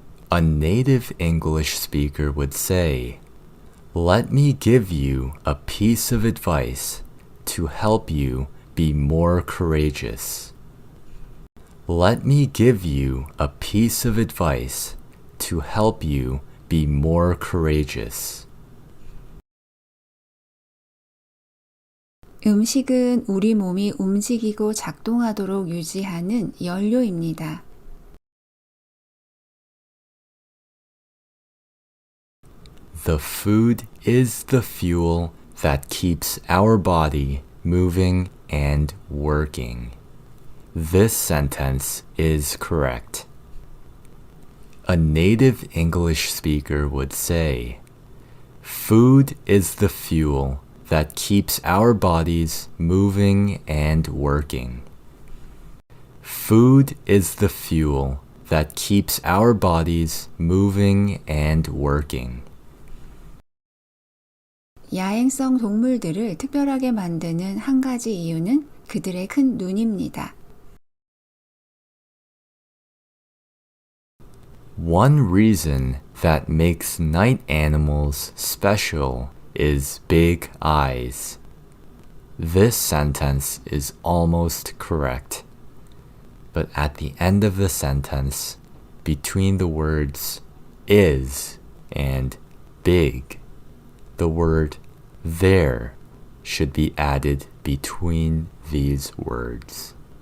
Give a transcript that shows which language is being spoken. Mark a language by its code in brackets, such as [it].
[en] A native English speaker would say, let me give you a piece of advice to help you be more courageous. Let me give you a piece of advice to help you be more courageous. [ko] 음식은 우리 몸이 움직이고 작동하도록 유지하는 연료입니다. [en] The food is the fuel that keeps our body moving and working. This sentence is correct. A native English speaker would say, "Food is the fuel that keeps our bodies moving and working." Food is the fuel that keeps our bodies moving and working. [ko] 야행성 동물들을 특별하게 만드는 한 가지 이유는 그들의 큰 눈입니다. [en] One reason that makes night animals special is big eyes. This sentence is almost correct. But at the end of the sentence, between the words is and big, the word there should be added between these words.